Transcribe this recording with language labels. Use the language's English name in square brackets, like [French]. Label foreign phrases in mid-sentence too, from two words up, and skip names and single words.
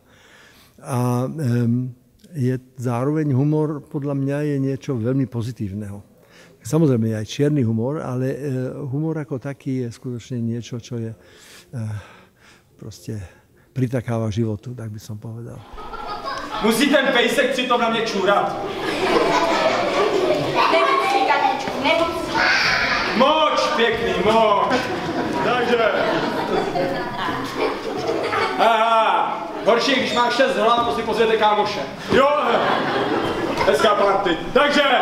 [Slovak] A je zároveň humor podľa mňa je niečo veľmi pozitívneho. Samozrejme je aj čierny humor, ale humor ako taký je skutočne niečo, čo je proste pritakáva životu, tak by som povedal. [Czech] Musí ten pejsek přitom na mě čůrat. Nemusí, Katečku, nemusí. Moč, pěkný, moč. Takže. Aha, horší, když máš 6 hlav, to si pozvěte kámoše. Jo, hezká party. Takže.